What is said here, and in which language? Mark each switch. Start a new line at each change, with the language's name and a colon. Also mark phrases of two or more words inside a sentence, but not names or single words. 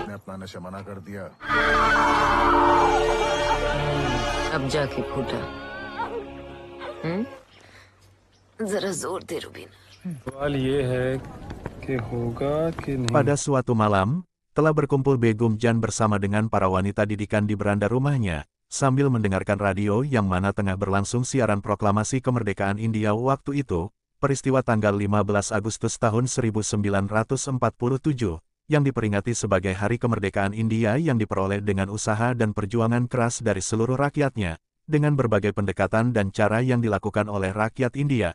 Hindi: अपनाने से मना कर दिया। अब जाके फूटा। जरा जोर दे रुबीना। सवाल ये है कि होगा कि नहीं।
Indonesian: Pada suatu malam, telah berkumpul Begum Jan bersama dengan para wanita didikan di beranda rumahnya, sambil mendengarkan radio yang mana tengah berlangsung siaran proklamasi kemerdekaan India waktu itu, peristiwa tanggal 15 Agustus tahun 1947, yang diperingati sebagai Hari Kemerdekaan India yang diperoleh dengan usaha dan perjuangan keras dari seluruh rakyatnya, dengan berbagai pendekatan dan cara yang dilakukan oleh rakyat India.